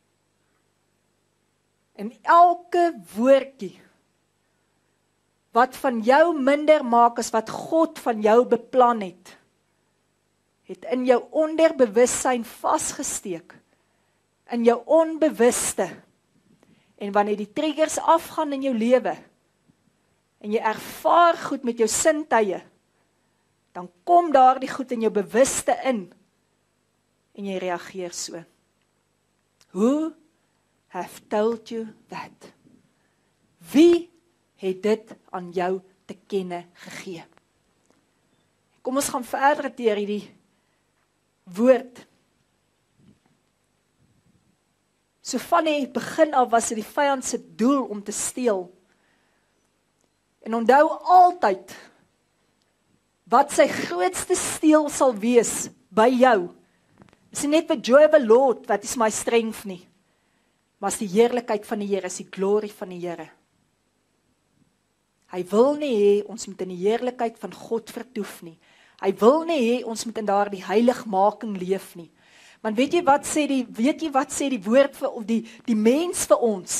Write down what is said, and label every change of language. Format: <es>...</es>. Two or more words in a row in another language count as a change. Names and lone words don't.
<af>En elke woordjie wat van jou minder maak as wat God van jou beplan het, het in jou onderbewussyn vasgesteek, in jou onbewuste. En wanneer die triggers afgaan in jou lewe, en jy ervaar goed met jou sintuie, dan kom daar die goed in jou bewuste in, en jy reageer so.</af> <en>Who have told you that?</en> <af>Wie het dit aan jou te kenne gegee? Kom ons gaan verder deur hierdie woord. So van die begin af was dit die vyand se doel om te steel. En onthou altyd, wat sy grootste steel sal wees by jou, is nie net</af> <en>the joy of the Lord,</en> <af>wat is my strength nie, maar is die heerlikheid van die Here, is die glory van die Here. Hy wil nie hê ons moet in die heerlikheid van God vertoef nie. Hy wil nie hê ons moet in daardie heiligmaking leef nie. Want weet jy wat sê die woord vir of die mens vir ons?</af>